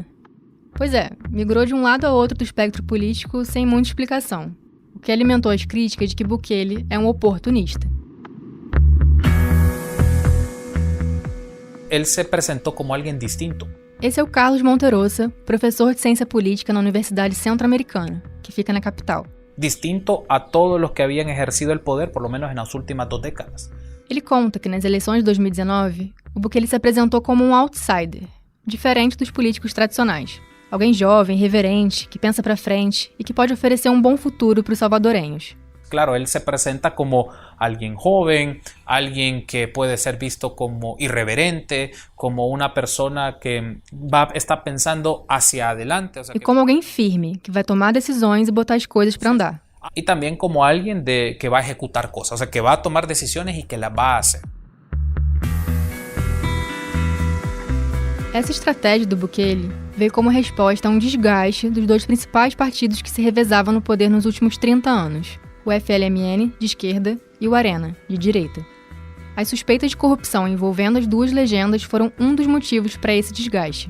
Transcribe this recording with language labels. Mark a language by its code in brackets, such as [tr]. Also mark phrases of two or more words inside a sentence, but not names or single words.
[pt] Pois é, migrou de um lado a outro do espectro político sem muita explicação, o que alimentou as críticas de que Bukele é um oportunista. Ele se apresentou como alguém distinto. Esse é o Carlos Monterosa, professor de Ciência Política na Universidade Centro-Americana, que fica na capital. [es] Distinto a todos los que habían ejercido el poder, por lo menos en las últimas 2 décadas. [pt] Ele conta que nas eleições de 2019, o Bukele se apresentou como um outsider, diferente dos políticos tradicionais. Alguém jovem, reverente, que pensa para frente e que pode oferecer um bom futuro para os salvadorenhos. [es] Claro, él se presenta como alguien joven, alguien que puede ser visto como irreverente, como una persona que está pensando hacia adelante. [pt] E como alguém firme, que vai tomar decisões e botar as coisas para andar. [es] Y también como alguien que va a ejecutar cosas, o sea, que va a tomar decisiones y que las va a hacer. [pt] Essa estratégia do Bukele veio como resposta a um desgaste dos 2 principais partidos que se revezavam no poder nos últimos 30 anos, o FLMN, de esquerda, e o Arena, de direita. As suspeitas de corrupção envolvendo as 2 legendas foram um dos motivos para esse desgaste.